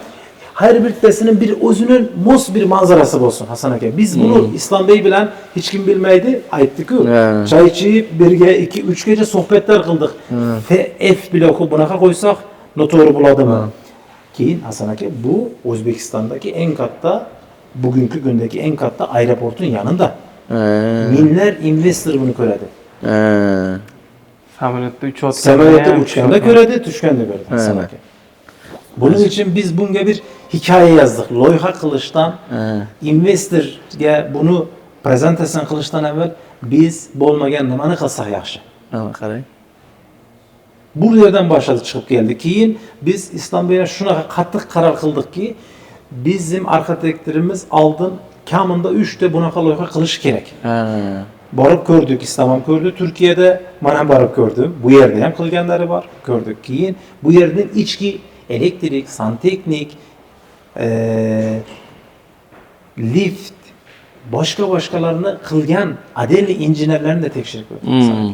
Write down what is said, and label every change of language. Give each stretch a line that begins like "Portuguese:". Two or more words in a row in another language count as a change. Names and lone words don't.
Uzbek: her bittasinin bir o'zining mos bir manzarasi bo'lsin Hasan aka. Biz bunu İslam Bey bilan hech kim bilmaydi, aytdik-ku. Choy ichib, birga 2-3 kecha suhbatlar qildik. F bloki bunaqa qo'ysak, noto'g'ri bo'ladimi? Keyin Hasan aka bu O'zbekistondagi eng katta
Turkish: bugünkü gündeki en katta aeroportun yanında.
Uzbek: Minler investor bunu ko'radi. Samolyotda uchayotganda Samolyotda ham uçganda ko'radi, tushganda ko'radi Hasan aka.
Turkish: Bunun için biz bunga bir hikoya yazdık.
Uzbek: Loyiha qilishdan, investorga bunu prezentasyon qilishdan avval biz bo'lmagan nimani qilsak yaxshi. Ana qarang.
Turkish: Bu yerden başladı çıkıp geldi.
Uzbek: Keyin biz İslam Bey'e shunaqa qattiq qaror qildikki, bizim arxitektlarimiz oldin kamında 3 ta bunaqa loyiha qilish kerak. Borib ko'rdik, İslam ham ko'rdi, Turkiyada men ham borib ko'rdim. Bu yerda ham qilganlari bor, ko'rdik. Keyin bu yerning ichki elektrik, santexnik, lift, boshqalarini qilgan Adeli injenerlarni de tekshirib ko'rdik.